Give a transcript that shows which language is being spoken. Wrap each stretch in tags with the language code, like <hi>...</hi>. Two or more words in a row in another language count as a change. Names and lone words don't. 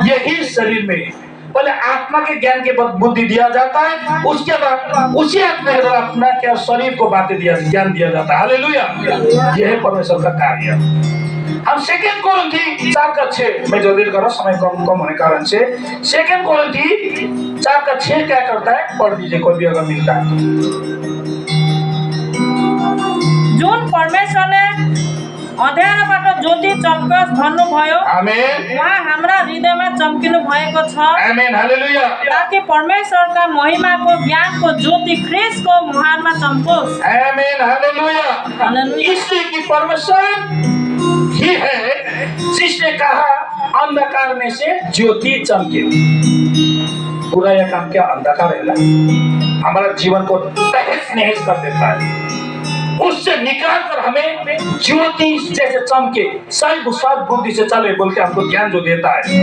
<hi>यही शरीर में पहले आत्मा के ज्ञान के बुद्धि दिया जाता है, उसके बाद उसी आत्मा के द्वारा अपना क्या शरीर को बातें ज्ञान दिया जाता है। हालेलुया। यह है परमेश्वर का कार्य। हम 2 कोरिन्थी 4:6 मैं जल्दी कर रहा हूं, समय कम होने कारण से। 2 कोरिन्थी 4:6 क्या करता है? पढ़ दीजिए कोई भी अगर मिलता है।</hi> <ne>जुन परमेश्वरले अँध्यारोबाट ज्योति चम्कोस् भन्नुभयो, आमेन, उहाँ हाम्रा हृदयमा चम्किनु भएको छ। आमेन, हालेलुया। ताकि परमेश्वरका महिमाको ज्ञानको ज्योति ख्रीष्टको मुहारमा चम्कोस्। आमेन, हालेलुया। हालेलुया।</ne> <hi>इसलिए कि परमेश्वर ही है जिसने कहा अंधकार में से ज्योति चमके। पूरा यह काम क्या अंधकार है, हमारा जीवन को तहस नहस कर देता है, उससे निकाल कर हमें ज्योति जैसे चमके, सही बुद्धि से चले बोल के हमको ज्ञान जो देता है।</hi>